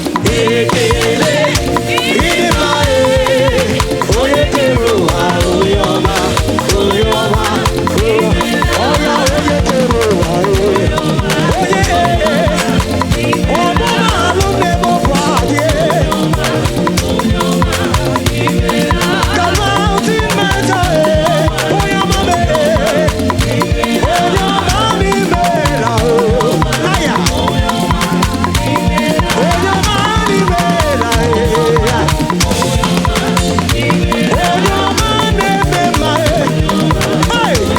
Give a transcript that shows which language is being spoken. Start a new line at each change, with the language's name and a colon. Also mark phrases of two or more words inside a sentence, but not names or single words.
Igbo: Ekele, ịdị mma, ee. Onye kere ụwa, onye ọma, onye ọma, onye ọma. Oya, onye kere ụwa, ee. Onye, ee, ee. Ọmụma alụ m n'ebe ọ bụ adị.
English: The mountain matter,
Igbo: eh. Onye ọma m, eh. Onye ọma m imeela, oh. Aya. Onye ọma m imeela, eh. Onye ọma na-eme mma, eh. Hey!